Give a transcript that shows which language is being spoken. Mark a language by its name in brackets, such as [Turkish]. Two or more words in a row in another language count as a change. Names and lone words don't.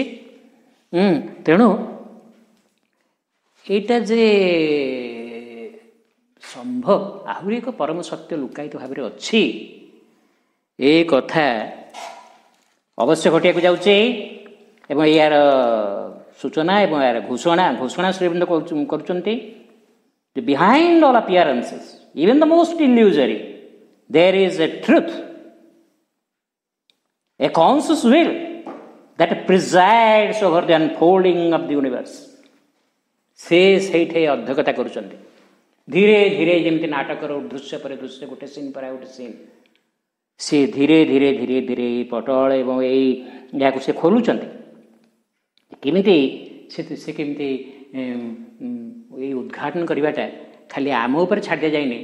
[Odia] ତେଣୁ ଏଇଟା ଯେ ସମ୍ଭବ ଆହୁରି ଏକ ପରମ ସତ୍ୟ ଲୁକାୟିତ ଭାବରେ ଅଛି ଏ କଥା ଅବଶ୍ୟ ଘଟିବାକୁ ଯାଉଛି ଏବଂ ଏହାର ସୂଚନା ଏବଂ ଏହାର ଘୋଷଣା ଶ୍ରୀବୃନ୍ଦ କରୁଛନ୍ତି। [English] Behind all appearances, even the most illusory, there is a truth, a conscious will that presides over the unfolding of the universe. [Odia] ସେ ସେଇଠି ଅଧ୍ୟକ୍ଷତା କରୁଛନ୍ତି। ଧୀରେ ଧୀରେ ଯେମିତି ନାଟକର ଦୃଶ୍ୟ ପରେ ଦୃଶ୍ୟ ଗୋଟେ ସିନ୍ ପରେ ଗୋଟେ ସିନ୍ ସେ ଧୀରେ ଧୀରେ ଧୀରେ ଧୀରେ ଏଇ ପଟଳ ଏବଂ ଏହାକୁ ସେ ଖୋଲୁଛନ୍ତି। କେମିତି ସେ କେମିତି ଏଇ ଉଦ୍ଘାଟନ କରିବାଟା ଖାଲି ଆମ ଉପରେ ଛାଡ଼ି ଦିଆଯାଇନି।